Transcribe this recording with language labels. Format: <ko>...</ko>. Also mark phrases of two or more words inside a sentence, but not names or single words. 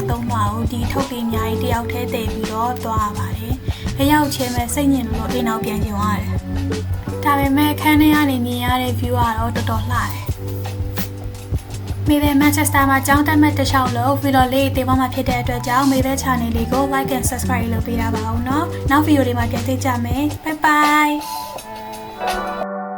<my>3လွာကိုဒီထုတ်ပြီးအများကြီးတယောက်တည်းတည်ပြီးတော့သွားရပါတယ်။အရောက်ချင်းပဲစိတ်ညစ်လို့အိမ်နောက်ပြန်ကျင်သွားတယ်။ဒါပေမဲ့ခန်းထဲကနေမြင်ရတဲ့ view ကတော့တော်တော်လှတယ်။မေဘဲ Manchester မှာကျောင်းတက်မဲ့တစ်လျှောက်လို့ဗီဒီယိုလေးတင်ပေါ်မှာဖြစ်တဲ့အတွက်ကြောင့်မေဘဲ channel လေးကို</my> <en>like and subscribe</en> <my>လုပ်ပေးတာပါအောင်နော်နောက်ဗီဒီယိုတွေမှာပြန်တွေ့ကြမယ်</my> <en>bye bye</en>